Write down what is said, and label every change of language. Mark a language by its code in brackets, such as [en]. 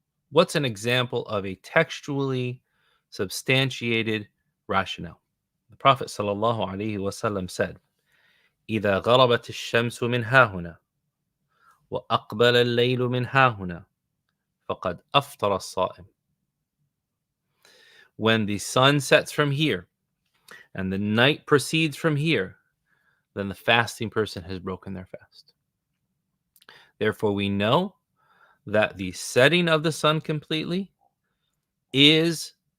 [en] What's an example of a textually substantiated rationale? The Prophet sallallahu alaihi wasallam said, [ar] إذا غربت الشمس من هاهنا وأقبل الليل من هاهنا فقد أفطر الصائم. [en] When the sun sets from here and the night proceeds from here, then the fasting person has broken their fast. Therefore, we know that the setting of the sun completely is